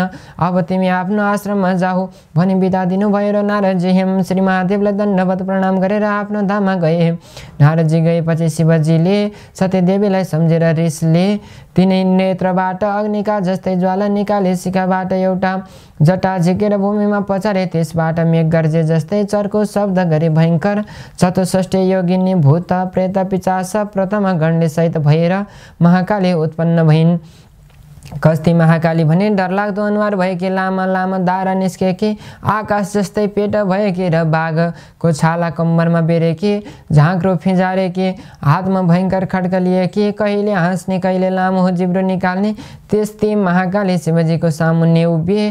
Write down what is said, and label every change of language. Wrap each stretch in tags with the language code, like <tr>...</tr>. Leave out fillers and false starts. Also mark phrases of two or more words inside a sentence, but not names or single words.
<ne>अब तिमी आफ्नो आश्रममा जाऊ भनी बिदा दिनुभयो र नारदजी हेम श्री महादेवलाई दण्डवत प्रणाम गरेर आफ्नो धाममा गए। नारदजी गएपछि शिवजीले सतीदेवीलाई सम्झेर रिसले तिनै नेत्रबाट अग्निका जस्तै ज्वाला निकाले शिखाबाट एउटा जटा झिकेर भूमिमा पछारे। त्यसबाट मेघ गर्जे जस्तै चर्को शब्द गरी भयङ्कर चतुष्टय योगिनी भूत प्रेत पिशाच प्रथम गणले सहित भएर महाकाली उत्पन्न भइन्। कस्ती महाकाली भने डरलाग्दो अनुहार भएकी, लामा लामा दारा निस्केकी, आकाश जस्तै पेट भएकी र बाघको छाला कम्मरमा बेरेकी, झाँक्रो फिजारेकी, हातमा भयङ्कर खड्ग लिएकी, कहिले हाँस्ने कहिले लामो जिब्रो निकाल्ने त्यस्तै महाकाली शिवजीको सामुन्ने उभिए।</ne>